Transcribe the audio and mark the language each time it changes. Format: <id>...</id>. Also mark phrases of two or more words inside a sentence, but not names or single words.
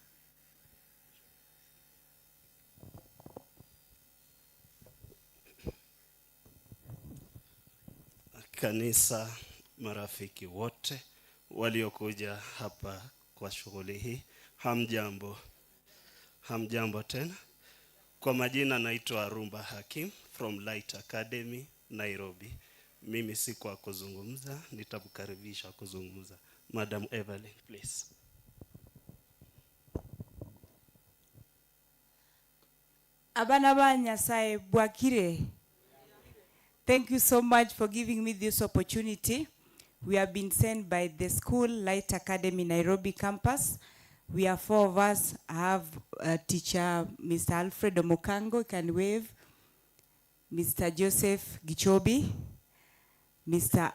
<sw>Kanisa, marafiki wote waliokuja hapa kwa shughuli hii, hamjambo. Hamjambo tena. Kwa majina naitwa Rumba Hakim from Light Academy, Nairobi. Mimi si kwa kuzungumza, nitakukaribisha kuzungumza.</sw> <en>Madam Evelyn, please.</en> <guz>Abana ba Nyasaye bwakire.</guz> <en>Thank you so much for giving me this opportunity. We have been sent by the school, Light Academy, Nairobi campus. We are 4 of us. I have a teacher, Mr. Alfred Omokango, can wave. Mr. Joseph Gichobi, Mr.</en>